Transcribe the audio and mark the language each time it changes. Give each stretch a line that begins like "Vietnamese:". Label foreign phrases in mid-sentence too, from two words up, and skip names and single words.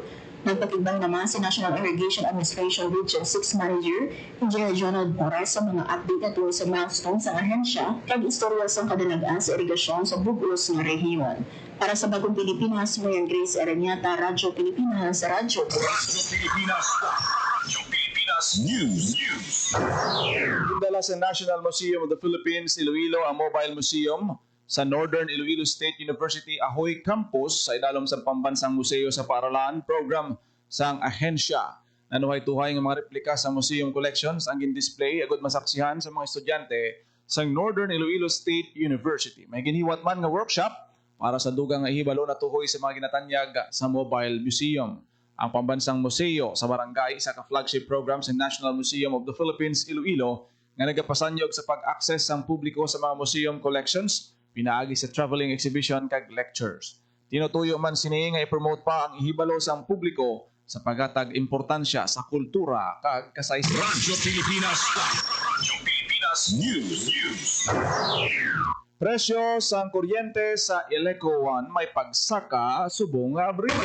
Hiligaynon: Nagpatibang naman si National Irrigation Administration Region 6 Manager, Engineer Jonald Torres sa mga update at sa milestones sa ahensya kag istorya sa kadalagaan sa irigasyon sa bugos nga rehiyon. Para sa Bagong Pilipinas, Mayan Grace Aranyata, Radyo Pilipinas, Radyo Pilipinas. Radyo Pilipinas News. Dala sa National Museum of the Philippines, Iloilo, ang Mobile Museum sa Northern Iloilo State University Ahoy Campus sa idalom sa Pambansang Museo sa Paaralan program sang ahensya. Nanuhay-tuhay ng mga replika sa
English: museum collections
Hiligaynon: ang gin-display agad masaksihan sa mga estudyante sa Northern Iloilo State University. May giniwat man nga workshop para sa dugang nga ihibalo na tuhoy sa mga ginatanyag sa Mobile Museum. Ang Pambansang Museo sa Barangay, isa ka
English: flagship program
Hiligaynon: sa National Museum of the Philippines, Iloilo, nga nagapasanyog sa pag-access ng publiko sa mga
English: museum collections,
Hiligaynon: pinaagi sa
English: traveling exhibition
Hiligaynon: kag lectures. Tinutuyo man sini nga i-promote pa ang ihibalo sa publiko sa paghatag importansya sa kultura kag kasaysayan. Radyo Pilipinas. Radyo Pilipinas News. Presyo sa kuryente sa Eleco 1 may pagsaka subong nga Abril.